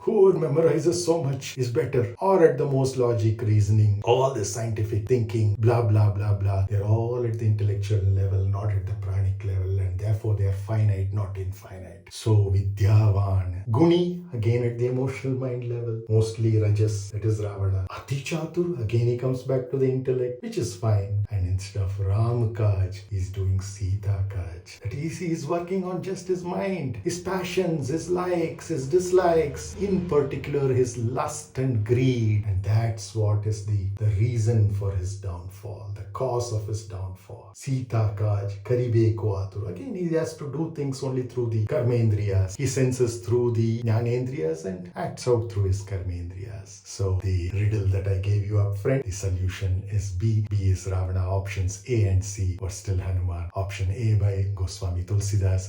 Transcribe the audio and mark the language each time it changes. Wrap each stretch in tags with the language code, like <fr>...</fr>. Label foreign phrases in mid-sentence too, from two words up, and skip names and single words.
<en>Whoever memorizes so much is better, or at the most logic, reasoning, all the scientific thinking, blah blah blah blah. They're all at the intellectual level, not at the pranic level, and therefore they are finite, not infinite. So vidyāvān. Guṇī, again at the emotional mind level, mostly rajas, that is Ravana. Ati-cātura, again he comes back to the intellect, which is fine. And instead of Ram Kaj, he's doing Sita Kaj. That is, he is working on just his mind, his passions, his likes, his dislikes, in particular his lust and greed. And that's what is the reason for his downfall, the cause of his downfall.</en> <awa>सीता काज करिबे आतुर.</awa> <en>Again, he has to do things only through the karmendriyas. He senses through the jnanendriyas and acts out through his karmendriyas. So the riddle that I gave you up front, the solution is B. B is Ravana. Options A and C were still Hanuman. Option A by Goswami Tulsidas.</en>